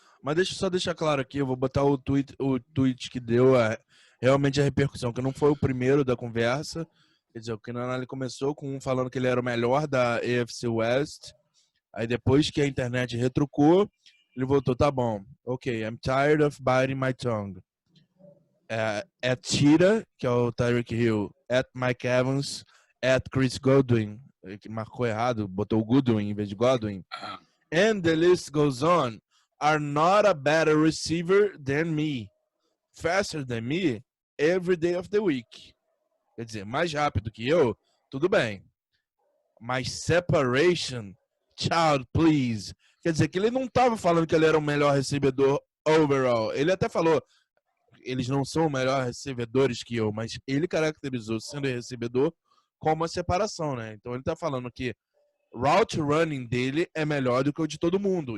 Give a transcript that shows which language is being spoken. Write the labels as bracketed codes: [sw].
[pt] Mas deixa eu só deixar claro aqui, eu vou botar o tweet que deu realmente a repercussão, que não foi o primeiro da conversa. Quer dizer, o Keenan Allen começou com um falando que ele era o melhor da AFC West. Aí depois que a internet retrucou, ele voltou, tá bom. [en] Ok, I'm tired of biting my tongue. [pt] At Cheetah, que é o Tyreek Hill, at Mike Evans, at Chris Godwin, que marcou errado, botou o Goodwin em vez de Godwin. [en] And the list goes on. Are not a better receiver than me. Faster than me every day of the week. [pt] Quer dizer, mais rápido que eu, tudo bem. [en] Mas separation, child, please. [pt] Quer dizer, que ele não estava falando que ele era o melhor recebedor overall. Ele até falou, eles não são melhores recebedores que eu, mas ele caracterizou sendo recebedor como uma separação, né? Então ele está falando que route running dele é melhor do que o de todo mundo.